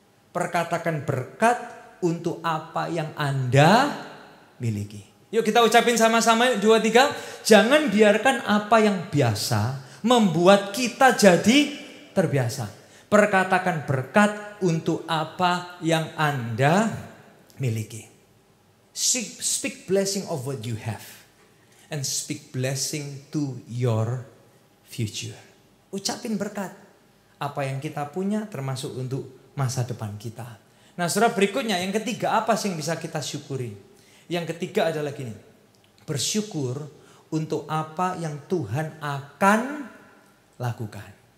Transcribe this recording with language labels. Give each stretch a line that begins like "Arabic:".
Indonesian: Perkatakan berkat untuk apa yang Anda miliki. Yuk kita ucapin sama-sama 2, 3. Jangan biarkan apa yang biasa membuat kita jadi terbiasa. Perkatakan berkat untuk apa yang Anda miliki.
English: Speak blessing of what you have. And speak blessing to your future.
Indonesian: Ucapin berkat. Apa yang kita punya termasuk untuk masa depan kita. Nah, saudara, berikutnya yang ketiga apa sih yang bisa kita syukuri? Yang ketiga adalah gini. Bersyukur untuk apa yang Tuhan akan lakukan.